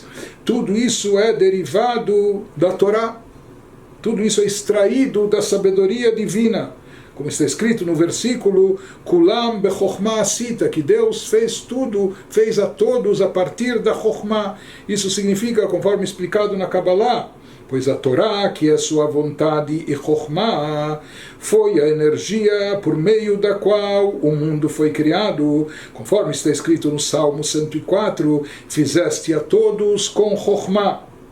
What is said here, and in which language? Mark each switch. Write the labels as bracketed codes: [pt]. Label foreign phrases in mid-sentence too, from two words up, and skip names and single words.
[pt] Tudo isso é derivado da Torá. Tudo isso é extraído da sabedoria divina. Como está escrito no versículo, [he] כולם בחכמה עשית, [pt] que Deus fez tudo, fez a todos a partir da Chokhmah. Isso significa, conforme explicado na Kabbalah, pois a Torá, que é sua vontade e Chokhmah, foi a energia por meio da qual o mundo foi criado. Conforme está escrito no Salmo 104, fizeste a todos com Chokhmah.